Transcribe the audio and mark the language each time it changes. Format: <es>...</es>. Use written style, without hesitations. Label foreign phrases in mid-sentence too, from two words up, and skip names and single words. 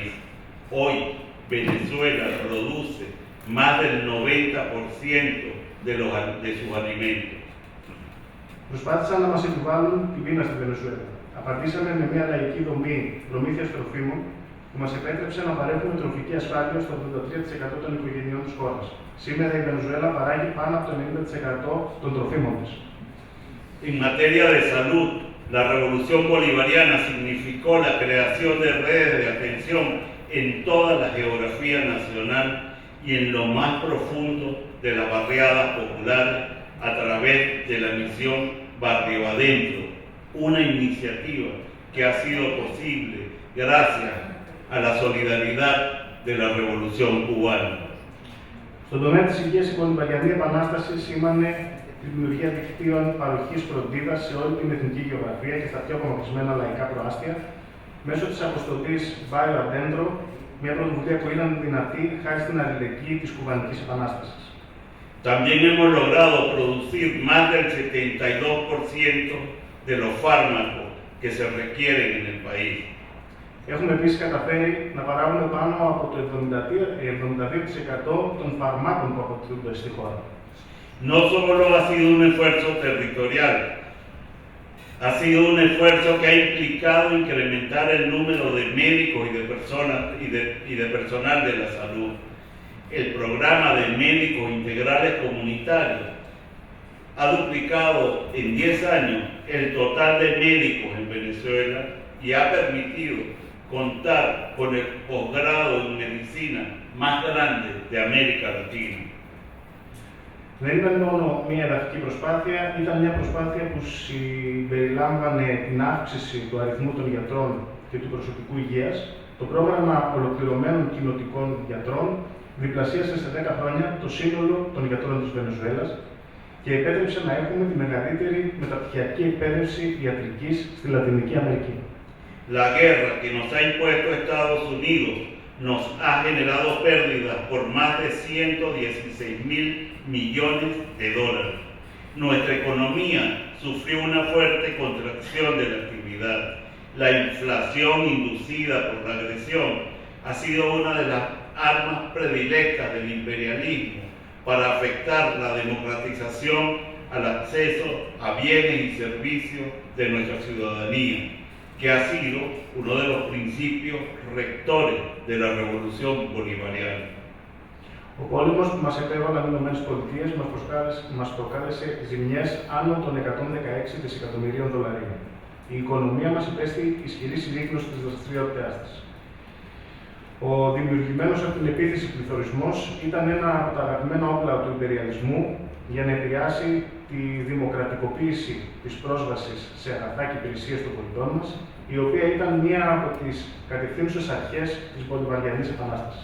<es>Hoy, Venezuela produce más del 90% de sus alimentos.</es> <el>Προσπάθησαν να μας επιβάλλουν την πείνα στη Βενεζουέλα. Απαντήσαμε με μια λαϊκή δομή προμήθειας τροφίμων που μας επέτρεψε να παρέχουμε τροφική ασφάλεια στο 83% των οικογενειών της χώρας. Σήμερα η Βενεζουέλα παράγει πάνω από το 90% των τροφίμων της.</el> <es>En materia de salud, la revolución bolivariana significó la creación de redes de atención en toda la geografía nacional y en lo más profundo de las barriadas populares a través de la misión Barrio Adentro, una iniciativa que ha sido posible gracias a la solidaridad de la revolución cubana.</es> <el>Στον τομέα της υγείας, η Πολυβαριανή Επανάσταση σήμανε τη δημιουργία δικτύων παροχής φροντίδας σε όλη την εθνική γεωγραφία και στα πιο απομακρυσμένα λαϊκά προάστια, μέσω της αποστολής Barrio Adentro, μια πρωτοβουλία που ήταν δυνατή χάρη στην αλληλεγγύη της Κουβανικής Επανάστασης.</el> <es>También hemos logrado producir más del 72% de los fármacos que se requieren en el país.</es> <el>Έχουμε επίσης καταφέρει να παράγουμε πάνω από το 72% των φαρμάκων που αποκτούνται στη χώρα.</el> <es>No solo ha sido un esfuerzo territorial, ha sido un esfuerzo que ha implicado incrementar el número de médicos y de personal de la salud. El programa de médicos integrales comunitarios ha duplicado en 10 años el total de médicos en Venezuela y ha permitido contar con el posgrado en medicina más grande de América Latina.</es> <el>Δεν ήταν μόνο μια εδαφική προσπάθεια, ήταν μια προσπάθεια που συμπεριλάμβανε την αύξηση του αριθμού των γιατρών και του προσωπικού υγείας. Το πρόγραμμα ολοκληρωμένων κοινοτικών γιατρών διπλασίασε σε 10 χρόνια το σύνολο των γιατρών της Βενεζουέλας και επέτρεψε να έχουμε τη μεγαλύτερη μεταπτυχιακή εκπαίδευση ιατρικής στη Λατινική Αμερική.</el> <es>La guerra que nos ha impuesto Estados Unidos nos ha generado pérdidas por más de 116.000 millones de dólares. Nuestra economía sufrió una fuerte contracción de la actividad. La inflación inducida por la agresión ha sido una de las armas predilectas del imperialismo para afectar la democratización al acceso a bienes y servicios de nuestra ciudadanía, que ha sido uno de los principios rectores de la revolución bolivariana.</es> <el>Ο πόλεμος που μας επέβαλαν οι ΗΠΑ μας προκάλεσε ζημιές άνω των 116 δισεκατομμυρίων δολαρίων. Η οικονομία μας υπέστη ισχυρή συρρίκνωση της δραστηριότητάς της. Ο δημιουργημένος από την επίθεση πληθωρισμός ήταν ένα από τα αγαπημένα όπλα του υπεριαλισμού για να επηρεάσει τη δημοκρατικοποίηση της πρόσβασης σε αγαθά και υπηρεσίες των πολιτών μας, η οποία ήταν μία από τις κατευθύνουσες αρχές της Μπολιβαριανής Επανάστασης.</el>